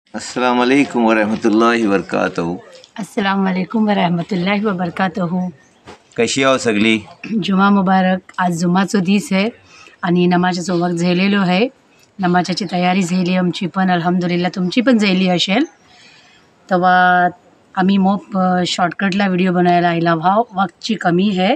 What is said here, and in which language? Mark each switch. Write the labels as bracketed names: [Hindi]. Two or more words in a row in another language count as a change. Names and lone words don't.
[Arabic] السلام عليكم ورحمة الله وبركاته. السلام عليكم ورحمة الله وبركاته. [Konkani] कशी आहो सगळी? [Arabic] جمعة مبارك. [Konkani] आज जुमाचो दीस आहे आणि नमाजाचो वक्त झालेलो आहे. नमाजाची तयारी झाली आमची पण अल्हम्दुलिल्लाह, तुमची पण झाली असेल. तेव्हा आम्ही मोप शॉर्टकटला व्हिडिओ बनायला आला भाव वक्तची कमी आहे.